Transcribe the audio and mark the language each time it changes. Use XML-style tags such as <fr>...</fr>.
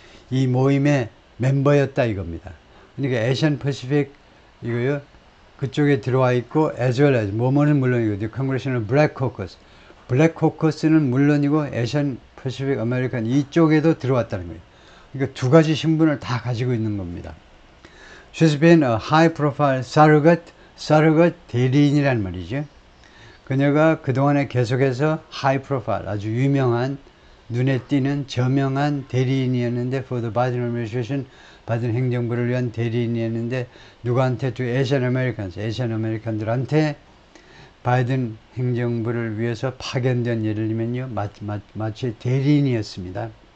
<ko>이 모임의 멤버였다 이겁니다. 그러니까 아시안 패시픽 이거요, 그쪽에 들어와 있고,</ko> <en>as well as</en> <ko>뭐뭐는 물론이고, the Congressional Black Caucus, 블랙 코커스는 물론이고 아시안 패시픽 아메리칸 이쪽에도 들어왔다는 거예요. 그러니까 두 가지 신분을 다 가지고 있는 겁니다.</ko> <en>She's been a high profile surrogate</en> <ko>대리인이란 말이죠. 그녀가 그동안에 계속해서</ko> <en>high profile,</en> <ko>아주 유명한, 눈에 띄는 저명한 대리인이었는데,</ko> <en>for the Biden administration,</en> <ko>바이든 행정부를 위한 대리인이었는데, 누구한테?</ko> <en>to Asian Americans,</en> <ko>아시안 아메리칸들한테 바이든 행정부를 위해서 파견된, 예를 들면요, 마치 대리인이었습니다.</ko>